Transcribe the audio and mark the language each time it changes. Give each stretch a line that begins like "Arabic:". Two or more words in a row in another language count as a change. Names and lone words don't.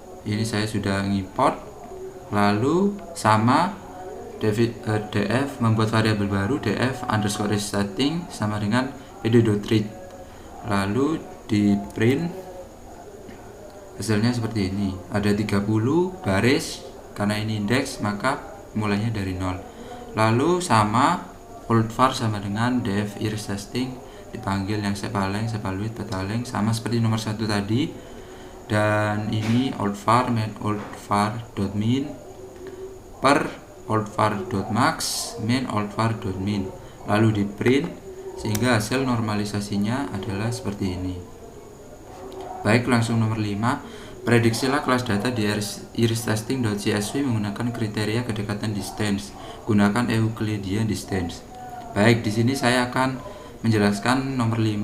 Indonesian: ini saya sudah ngimport, lalu sama df membuat variabel baru df underscore setting sama dengan id.read, lalu di print hasilnya seperti ini. Ada 30 baris, karena ini indeks maka mulainya dari 0. Lalu sama old var sama dengan def iris testing dipanggil yang sepaleng, sepaluit, petaleng sama seperti nomor 1 tadi. Dan ini old var main old var.min per old var.max main old var.min, lalu di print sehingga hasil normalisasinya adalah seperti ini. Baik, langsung nomor 5. Prediksilah kelas data di iristesting.csv menggunakan kriteria kedekatan distance. Gunakan
English: Euclidean distance.
Indonesian: Baik, di sini saya akan menjelaskan nomor 5.